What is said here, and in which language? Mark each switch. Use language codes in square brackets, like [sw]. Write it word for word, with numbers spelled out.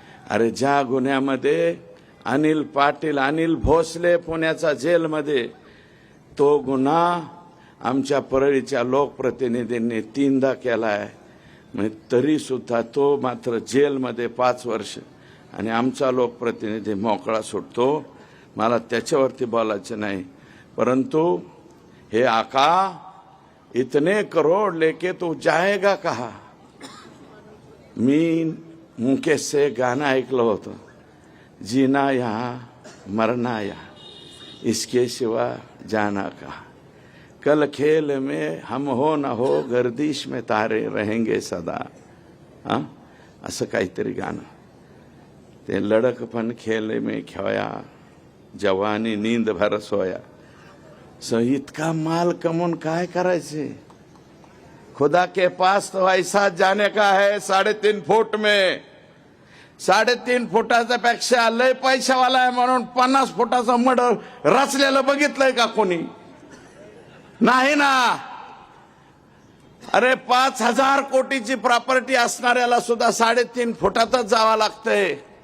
[mr] अरे ज्या गुन्ह्यामध्ये अनिल पाटील, अनिल भोसले पुण्याचा जेलमध्ये, तो गुन्हा आमच्या परळीच्या लोकप्रतिनिधींनी तीनदा केला आहे, म्हणजे तरीसुद्धा तो मात्र जेलमध्ये पाच वर्ष आणि आमचा लोकप्रतिनिधी मोकळा सुटतो. मला त्याच्यावरती बोलायचं नाही. परंतु हे आका, [hi] इतने करोड़ लेके तो जाएगा कहा. [mr] मी मुकेश से गाणं ऐकलं होतं, [hi] जीना यहाँ मरना यहाँ इसके सिवा जाना कहा. कल खेल में हम हो न हो गर्दिश में तारे रहेंगे सदा. [mr] हा, असं काहीतरी गाणं. [hi] ते लडकपण खेल में खोया जवानी नींद भर सोया. [mr] सो इतका माल कमवून काय करायचे. [hi] खुदा के पास तो ऐसा जाने का है. [mr] साडेतीन फूट में साडेतीन फुटाच्या पेक्षा लय पैशावाला आहे म्हणून पन्नास फुटाचं मड रचलेलं बघितलंय का कोणी? नाही ना. अरे पाच हजार कोटीची प्रॉपर्टी असणाऱ्याला सुद्धा साडेतीन फुटातच जावं लागतंय.